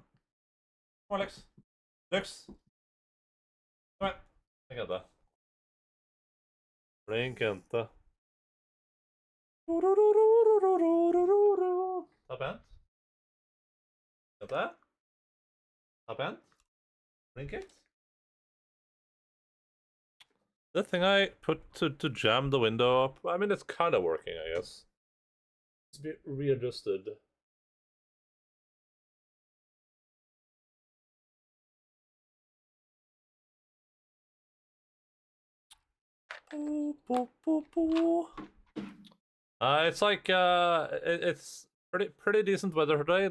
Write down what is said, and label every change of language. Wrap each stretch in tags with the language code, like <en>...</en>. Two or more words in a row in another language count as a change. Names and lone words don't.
<no>Kom her, Lux. Lux. Kom her. Flink jente. Flink jente. Ta pent. Jente. Ta pent.</no> <en>Blink it. The thing I put to jam the window up, I mean, it's kind of working, I guess. It's a bit readjusted. It's like it's pretty decent weather today.</en>